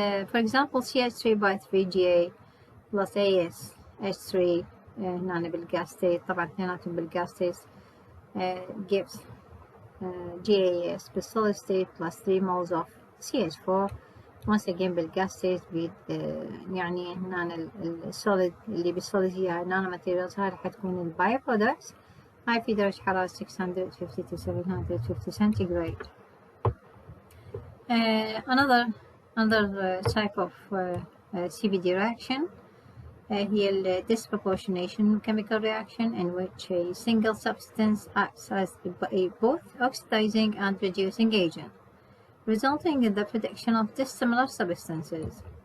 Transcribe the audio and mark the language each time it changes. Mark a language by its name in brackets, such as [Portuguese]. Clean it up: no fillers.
[English] for example CH3 by 3Ga plus AS H3 [Arabic] هنا [English] بالgas state، [Arabic] طبعا اثنيناتهم [English] بالgas state gives GAS بالsolid state plus 3 moles of CH4 once again بالgas state. [Arabic] يعني هنا الsolid اللي بالsolid هي nanomaterials هاي راح تكون الباي برودكتس هاي في درجة حرارة 650 to 750 centigrade. [English] Another type of CVD reaction [Arabic] هي ال [English] disproportionation chemical reaction in which a single substance acts as both oxidizing and reducing agent, resulting in the production of dissimilar substances.